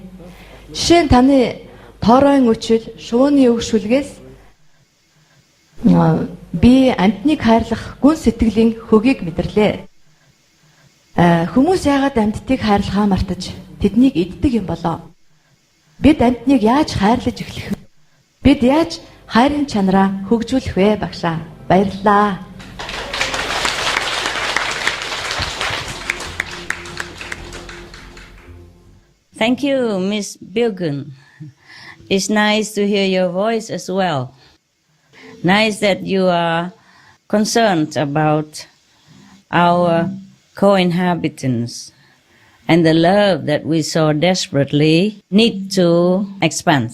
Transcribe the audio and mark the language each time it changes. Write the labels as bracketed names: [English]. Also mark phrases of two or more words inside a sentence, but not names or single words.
[Mongolian] Жишээ нь таны тооройн өчил, шувууны өгшүлгээс би амьтныг хайрлах гүн сэтгэлийн хөгийг мэдэрлээ. Хүмүүс яагаад амьтдыг хайрлахаа мартаж тэднийг иддэг юм болоо? Бид амьтныг яаж хайрлаж эхлэх вэ? Бид яаж хайрын чанараа хөгжүүлэх вэ, багшаа? Баярлалаа. [English] Thank you, Ms. Bilgun. It's nice to hear your voice as well. Nice that you are concerned about our co-inhabitants and the love that we so desperately need to expand.